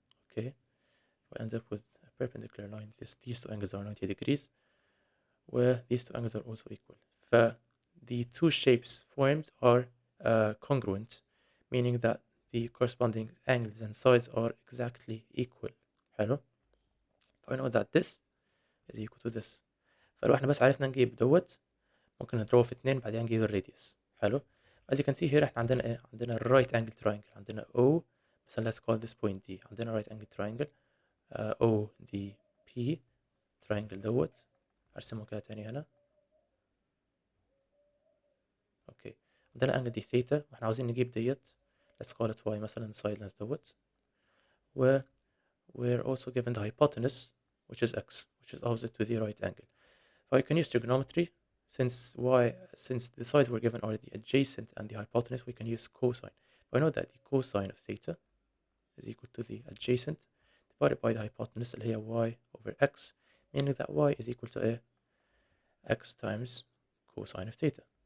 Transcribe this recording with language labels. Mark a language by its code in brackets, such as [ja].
[en] Okay, we'll end up with a perpendicular line. These two angles are 90 degrees, where these two angles are also equal. The two shapes formed are congruent, meaning that the corresponding angles and sides are exactly equal. [ar] حلو. [en] I know that this is equal to this. [ar] فلو احنا بس عرفنا نجيب دوت ممكن نضربه في 2 بعدين نجيب الراديوس. حلو. [en] As you can see here [ar] احنا عندنا ايه؟ عندنا [en] right angle triangle، عندنا O مثلا let's call this point D. [ar] عندنا right angle triangle ODP triangle دوت ارسمه كده تاني هنا. اوكي. عندنا angle دي ثيتا واحنا عاوزين نجيب ديت [en] let's call it Y [ar] مثلا side length دوت. [en] We're also given the hypotenuse which is x, which is opposite to the right angle. I can use trigonometry since the sides we're given are the adjacent and the hypotenuse. We can use cosine. I know that the cosine of theta is equal to the adjacent divided by the hypotenuse [ar] اللي هي [en] y over x, meaning that y is equal to x times cosine of theta.